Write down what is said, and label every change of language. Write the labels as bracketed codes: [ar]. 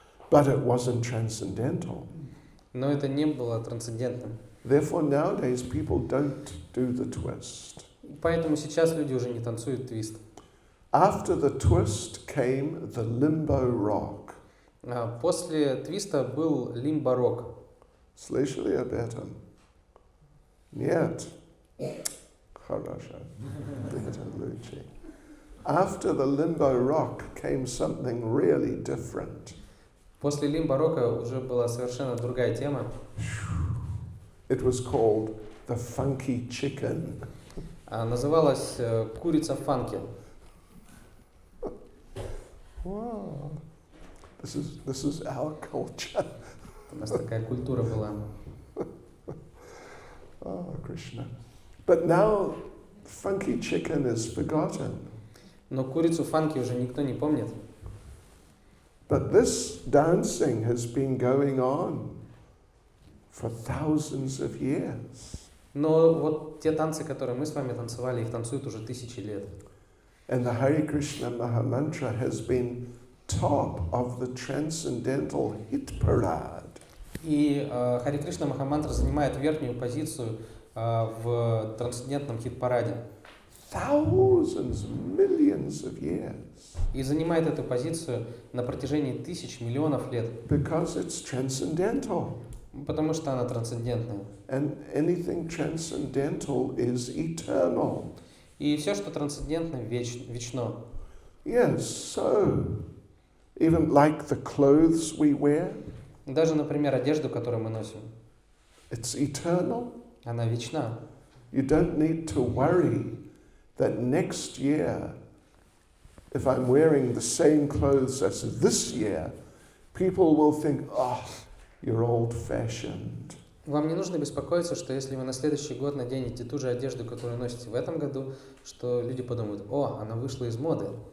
[en] But it wasn't transcendental. [ru] Но это не было трансцендентным. [en] Therefore, nowadays people don't do the twist. [ru] Поэтому сейчас люди уже не танцуют твист. [en] After the twist came the limbo rock. [ru] После твиста был лимбо-рок. Слышали об этом? Нет. Хорошо. Это лучше. [en] After the limbo rock came something really different. [ru] После лимбо-рока уже была совершенно другая тема. [en] It was called the funky chicken. [ru] Называлась «Курица фанки». [en] Wow. This is our culture. [ru] У нас такая культура была. [en] Oh, Krishna. But now funky chicken is forgotten. [ru] Но курицу фанки уже никто не помнит. [en] But this dancing has been going on for thousands of years. [ru] Но вот те танцы, которые мы с вами танцевали, их танцуют уже тысячи лет. [en] And the Hare Krishna Mahamantra has been top of the Transcendental hit parade. [ru] И Харе Кришна Махамантра занимает верхнюю позицию в трансцендентном хит-параде. [en] Thousands, millions of years. [ru] И занимает эту позицию на протяжении тысяч, миллионов лет. [en] Because it's transcendental. [ru] Потому что она трансцендентная. [en] And anything transcendental is eternal. [ru] И все, что трансцендентно, вечно. [en] Yes, so even like the clothes we wear, [ru] Даже, например, одежду, которую мы носим, [en] it's eternal. [ru] она вечна. [en] You don't need to worry that next year, if I'm wearing the same clothes as this year, people will think, oh, you're old-fashioned. [ru] Вам не нужно беспокоиться, что если вы на следующий год наденете ту же одежду, которую носите в этом году, что люди подумают, о, она вышла из моды.